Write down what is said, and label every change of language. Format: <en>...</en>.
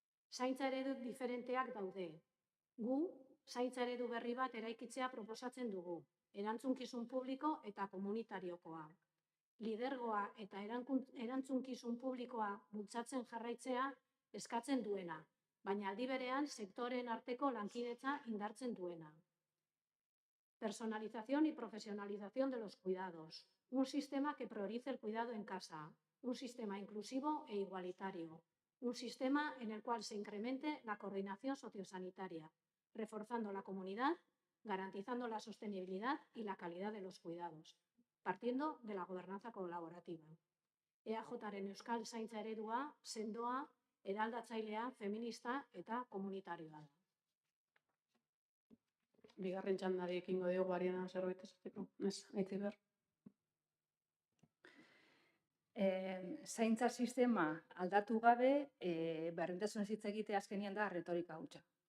<eu>Zaintza eredu diferenteak daude. Gu, zaintza eredu berri bat eraikitzea proposatzen dugu, erantzunkizun publiko eta komunitariokoa. Lidergoa eta erantzunkizun publikoa bultzatzen jarraitzea eskatzen duena, baina aldi berean sektoreen arteko lankidetza indartzen duena.</eu> <es>Personalización y profesionalización de los cuidados. Un sistema que priorice el cuidado en casa. Un sistema inclusivo e igualitario. Un sistema en el cual se incremente la coordinación sociosanitaria, reforzando la comunidad, garantizando la sostenibilidad y la calidad de los cuidados, partiendo de la gobernanza colaborativa.</es> <eu>EAJaren euskal zaintza eredua, sendoa, eraldatzailea, feminista eta komunitarioa da. Bigarren txandari ekingo diogu Ariana zerbait esateko. Ez, Aitziber. Zaintza sistema aldatu gabe, berdintasunez hitz egitea azkenean da retorika hutsa.</eu>